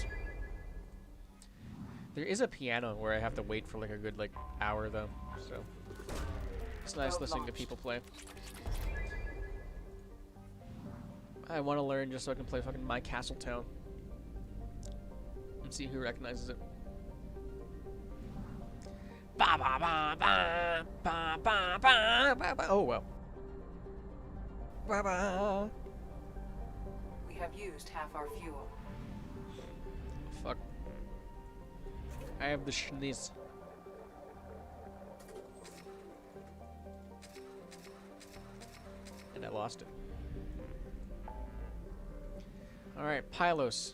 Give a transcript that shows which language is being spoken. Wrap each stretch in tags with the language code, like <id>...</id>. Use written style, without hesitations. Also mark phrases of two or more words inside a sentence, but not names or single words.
<en>There is a piano where I have to wait for like a good like hour though, so it's nice listening to people play. I want to learn just so I can play fucking My Castle Town and see who recognizes it. Ba ba ba ba ba ba ba ba ba. Oh well. Ba ba. We have used half our fuel. Fuck. I have the schneeze. And I lost it. Alright, Pylos.</en>